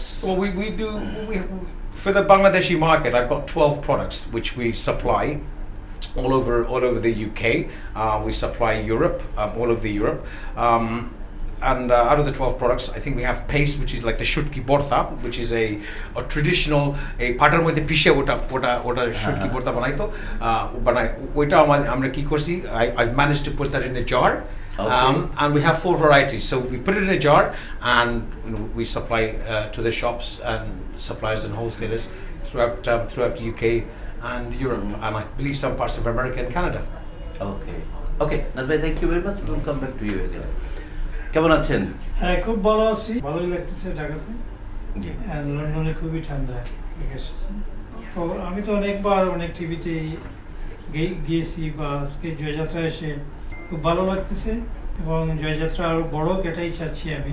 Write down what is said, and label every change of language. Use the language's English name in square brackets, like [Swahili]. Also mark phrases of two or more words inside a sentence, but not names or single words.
[English] Well, for the Bangladeshi market, I've got 12 products which we supply all over the UK. We supply Europe, all over Europe. And out of the 12 products, I think we have paste, which is like the [Bangla] শুঁটকি ভর্তা, [English] which is a traditional [Bangla] পাটার মধ্যে পিষে ওটা শুঁটকি ভর্তা বানাইত বানাই ওইটা আমরা কী করছি, [English] I've managed to put that in a jar. Okay. And we have 4 varieties, so we put it in a jar, and we supply to the shops and suppliers and wholesalers throughout the UK and Europe, and I believe some parts of America and Canada. Okay, Nazbai, thank you very much. We'll come back to you again. [Bangla] কেমন আছেন? হ্যাঁ, খুব ভালো আছি। ভালোই লাগতেছে ঢাকাতে। জি। লন্ডনে খুবই ঠান্ডা। তো আমি তো অনেকবার অনেক টিভিতে গিয়েছি, বা আজকে জয়যাত্রা এসে খুব ভালো লাগতেছে, এবং জয়যাত্রা আরও বড় এটাই চাচ্ছি আমি।